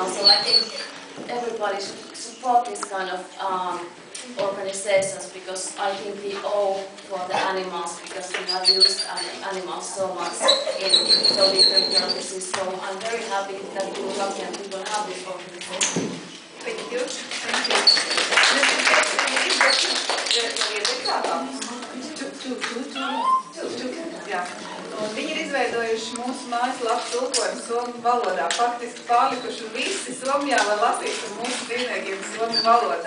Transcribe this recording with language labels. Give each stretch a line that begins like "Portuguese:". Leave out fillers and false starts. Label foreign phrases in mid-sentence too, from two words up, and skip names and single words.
English: So I think everybody should support this kind of organizations, because I think we owe for the animals, because we have used animals so much in so different purposes. So I'm very happy that Bulgarian people have this organization. Thank you.
Latvian: Jā. Un viņi ir izveidojuši mūsu mājaslapu tulkojumu somu valodā. Faktiski pārlikuši visi Somijā var lasīt ar mūsu dzīvniekiem somu valodā.